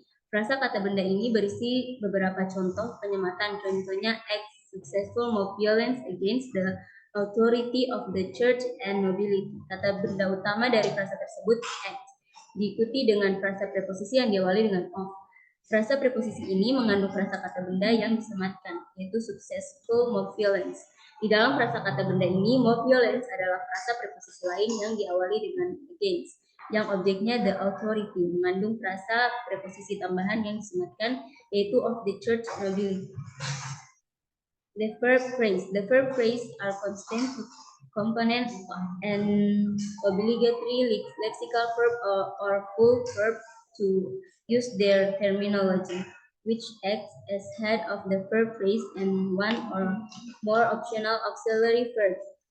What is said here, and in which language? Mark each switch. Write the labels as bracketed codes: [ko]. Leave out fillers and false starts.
[id] Frasa kata benda ini berisi beberapa contoh penyematan. [en] Contohnya, act successful mob violence against the authority of the church and nobility. [id] Kata benda utama dari frasa tersebut act, diikuti dengan frasa preposisi yang diawali dengan of. Frasa preposisi ini mengandung frasa kata benda yang disematkan, yaitu [en] successful mob violence. [id] Di dalam frasa kata benda ini, [en] mob violence [id] adalah frasa preposisi lain yang diawali dengan against, yang objeknya [en] the authority, [id] mengandung frasa preposisi tambahan yang disematkan, yaitu [en] of the church nobility. The verb phrase are constant component and obligatory lexical verb or full verb to use their terminology, which acts as head of the verb phrase and one or more optional auxiliary verbs.